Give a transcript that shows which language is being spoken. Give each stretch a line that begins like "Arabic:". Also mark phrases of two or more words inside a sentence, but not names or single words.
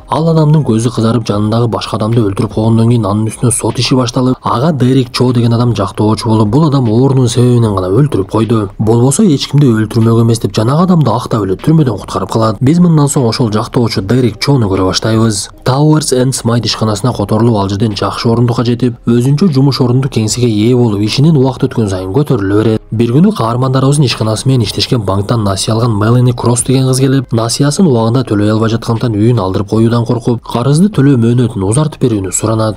Kyrgyz: Ал адамдын көзү кызарып, жанындагы башка адамды өлтүрүп койгондон кийин анын үстүнө сот иши башталып, ага Дерек Чо деген адам жактоочу болуп, бул адам оорунун себебинен гана өлтүрүп койду. Болбосо эч кимди өлтүрмөк эмес деп жанагы адамды актап эле түрмөдөн куткарып калат. Биз мындан соң ошол жактоочу Дерек Чону көрө баштайбыз. Towers and Smite ишканасына которулуп, ал жерден жакшы орундукка жетип, өзүнчө жумуш орунду кеңсеге ээ болуп, ишинин убакыт өткөн сайын көтөрүлө берет. Бир күнү каармандарыбыздын ишканасы менен иштешкен банктан насыя алган Мелани Кросс деген кыз келип, насыясын убагында төлөй албай жаткандыктан үйүн алдырып коюудан коркуп, карызды төлөө мөөнөтүн узартып берүүнү суранат.